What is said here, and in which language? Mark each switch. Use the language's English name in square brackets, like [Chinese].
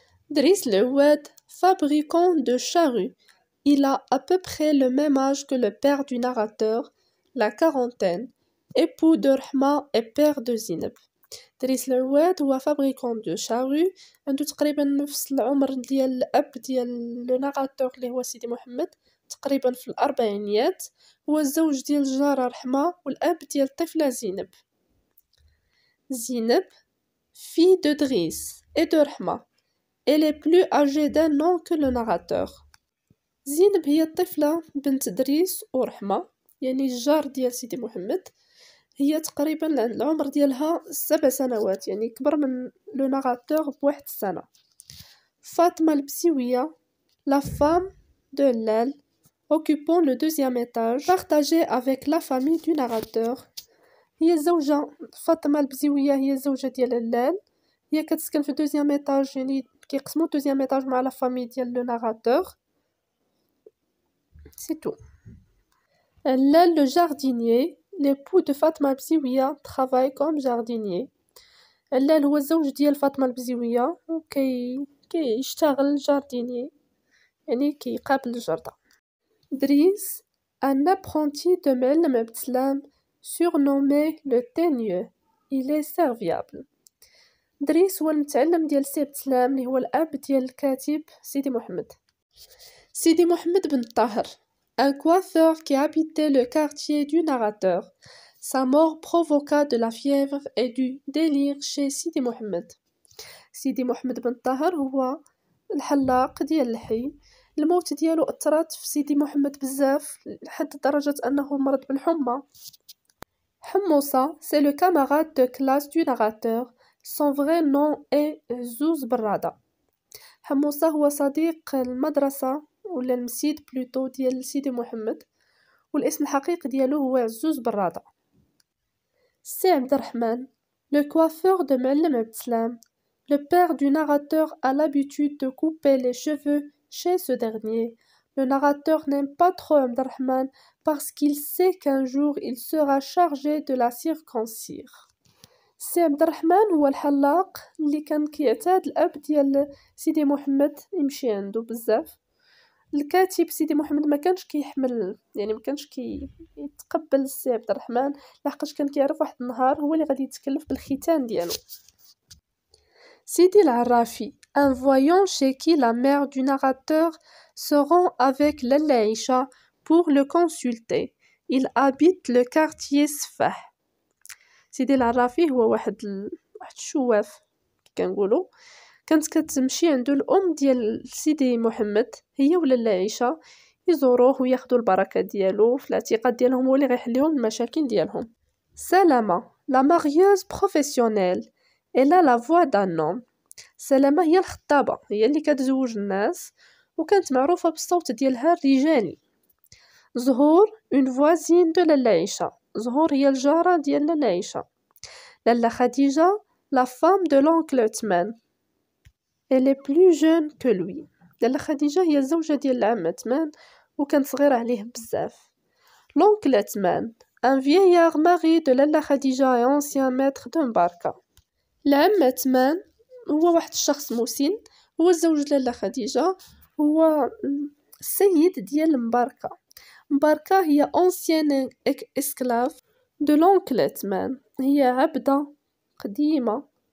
[French] دريس العواد fabricant de charrues. Il a à peu près le même âge que le père du narrateur, la quarantaine, époux de Rahma et père de Zineb. [Arabic] دريس العواد هو [French] fabricant de charrues، [Arabic] عنده تقريبا نفس العمر ديال الأب ديال لو ناراتور اللي هو سيدي محمد، تقريبا في الأربعينيات. هو الزوج ديال الجارة رحمة والأب ديال الطفلة زينب. [French] زينب fille de Driss et de Rahma. Elle est plus âgée d'un an que le narrateur. [Arabic] زينب هي الطفلة بنت دريس ورحمة، يعني الجار ديال سيدي محمد. هي تقريبا العمر ديالها 7 سنوات، يعني كبر من لو ناراتور بواحد السنة. [French] فاطمة البسيوية la femme de l'aile occupant le 2e étage partagé avec la famille du narrateur. [Arabic] هي الزوجة فاطمة البزيوية هي الزوجة ديال اللال، هي كتسكن في 2e étage، يعني كيقسمو 2e étage مع لا فامي ديال لو ناراتور. [French] C'est tout. Là, le jardinier, l'époux de Fatma Bziouia, travaille comme jardinier. [Arabic] là هو الزوج ديال فاطمة البزيوية كيشتغل جارديني، يعني كيقابل الجردة. [French] دريس un apprenti de معلم عبد السلام surnommé le teigneux. Il est serviable. [Arabic] دريس هو المتعلم ديال سي عبد السلام اللي هو الأب ديال الكاتب سيدي محمد. [French] سيدي محمد بن طاهر un coiffeur qui habitait le quartier du narrateur. Sa mort provoqua de la fièvre et du délire chez Sidi Mohammed. [Arabic] سيدي محمد بن طاهر هو الحلاق ديال الحي، الموت ديالو أثرت في سيدي محمد بزاف لحد درجة أنه مرض بالحمى. [French] حموصة c'est le camarade de classe du narrateur. Son vrai nom est زوز برادة. [Arabic] حموصة هو صديق المدرسة ولا المسيد بلوتو ديال سيدي محمد، والاسم الحقيقي ديالو هو عزوز برادة. [French] سي عبد الرحمن le coiffeur de معلم عبد السلام. Le père du narrateur a l'habitude de couper les cheveux chez ce dernier. Le narrateur n'aime pas trop عبد الرحمن parce qu'il sait qu'un jour il sera chargé de la circoncire. [Arabic] سي عبد الرحمن هو الحلاق اللي كان كيعتاد الأب ديال سيدي محمد يمشي عنده بزاف. الكاتب سيدي محمد ما كانش كيحمل، يعني ما كانش يتقبل سي عبد الرحمن، لحقاش كان كيعرف واحد النهار هو اللي غادي يتكلف بالختان ديالو. [French] سيدي العرافي un voyant chez qui la mère du narrateur se rend avec لالا عيشة pour le consulter. Il habite le quartier سفاح. [Arabic] سيدي العرافي هو واحد الشواف كنقولوا، كانت كتمشي عنده الام ديال سيدي محمد هي ولالا عيشة يزوروه وياخذوا البركه ديالو، في الاعتقاد ديالهم هو اللي غيحل لهم المشاكل ديالهم. [French] سلامة la marieuse professionnelle elle a la voix d'un homme. [Arabic] سلامة هي الخطابة، هي اللي كتزوج الناس وكانت معروفة بالصوت ديالها الرجالي. زهور [French] une voisine de [Arabic] لالا عيشة. زهور هي الجارة ديال لالا عيشة. [French] لالا خديجة la femme de l'oncle عثمان. Elle est plus jeune que lui. [Arabic] لالا خديجة هي الزوجة ديال العم عثمان وكانت صغيرة عليه بزاف. [French] l'oncle عثمان un vieillard mari de لالا خديجة et ancien maître de مباركة. [Arabic] العم عثمان هو واحد الشخص مسن، هو الزوج لالا خديجة، هو السيد ديال مباركة. مباركة هي [French] ancienne esclave de l'oncle [Arabic] عثمان، هي عبدة قديمة